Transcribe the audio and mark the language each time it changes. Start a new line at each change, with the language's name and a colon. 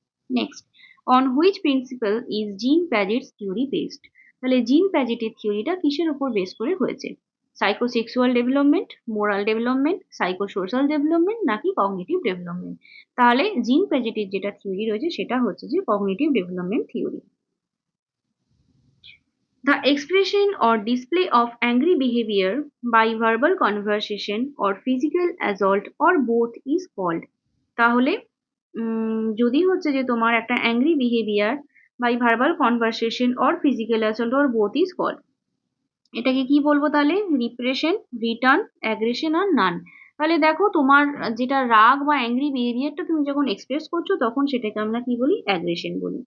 English: Next, on which principle is Jean Piaget's theory based?
Bangla: তাহলে জিন প্যাজেটের থিওরিটা কিসের উপর বেস করে হয়েছে? Psychosexual development, moral development, psychosocial development, নাকি কগনিটিভ ডেভেলপমেন্ট? তাহলে জিন প্যাজেটের যেটা থিওরি রয়েছে সেটা হচ্ছে যে cognitive development theory.
English: The expression or display of angry behavior by verbal conversation or physical assault or both is called।
Bangla: তাহলে যদি হচ্ছে যে তোমার একটা
English: angry behaviour by verbal conversation or physical assault or both is called,
Bangla: এটাকে কি বলবো তাহলে? রিপ্রেশন, রিটার্ন, অ্যাগ্রেশন আর নান। তাহলে দেখো তোমার যেটা রাগ বা অ্যাংরি বিহেভিয়ারটা তুমি যখন এক্সপ্রেস করছো, তখন সেটাকে আমরা কি বলি? অ্যাগ্রেশন বলি।